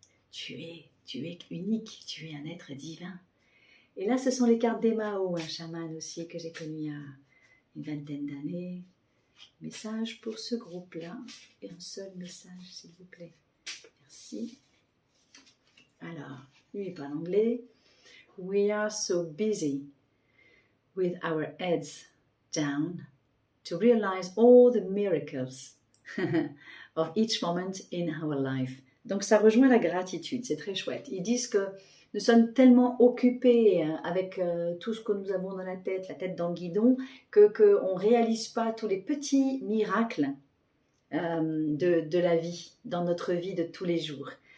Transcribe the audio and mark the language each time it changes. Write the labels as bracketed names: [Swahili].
[French] Tu es unique, tu es un être divin. Et là, ce sont les cartes d'Emao, un chaman aussi que j'ai connu il y a une vingtaine d'années. Message pour ce groupe-là. Et un seul message, s'il vous plaît. Merci. Alors, lui, il parle anglais. [English] We are so busy with our heads down to realize all the miracles of each moment in our life. [French] Donc, ça rejoint la gratitude, c'est très chouette. Ils disent que nous sommes tellement occupés avec tout ce que nous avons dans la tête dans le guidon, qu'on ne réalise pas tous les petits miracles de la vie, dans notre vie de tous les jours.